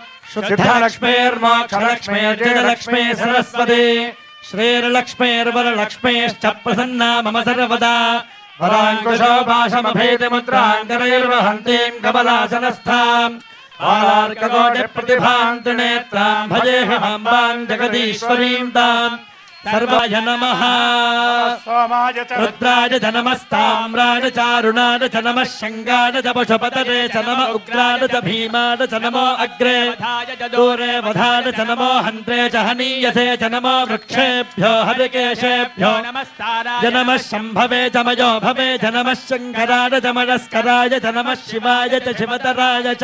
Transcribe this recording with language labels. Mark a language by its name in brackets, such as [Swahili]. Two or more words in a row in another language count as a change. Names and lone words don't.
[Sanskrit] శుద్ధలక్ష్మీర్మోక్షలక్ష్మీర్జయలక్ష్మీ సరస్వతి శ్రీర్లక్ష్మీర్వరలక్ష్మీశ్చ ప్రసన్నా మమ సర్వదా. వరాంకుశోభాషమభేదిముద్రాంగరైర్వహంతీం కమలాసనస్థాం ఆర్కకోటి ప్రతిభాం త్రినేత్రాం భజేహమాంబాం జగదీశ్వరీం తాం. सर्वाय नमः सोमाय च रुद्राय च नमस्ताम्राय चारुणाय च नमः शङ्गाय च पशुपतये च नमः उग्राय च भीमाय च नमो अग्रे दूरे वधाय च नमो हन्त्रे च हनीयसे च नमो वृक्षेभ्यो हरिकेशेभ्यो नमस्ताराय नमः शम्भवे च मयो भवे च नमः शङ्कराय च मनस्कराय च नमः शिवाय च शिवतराय च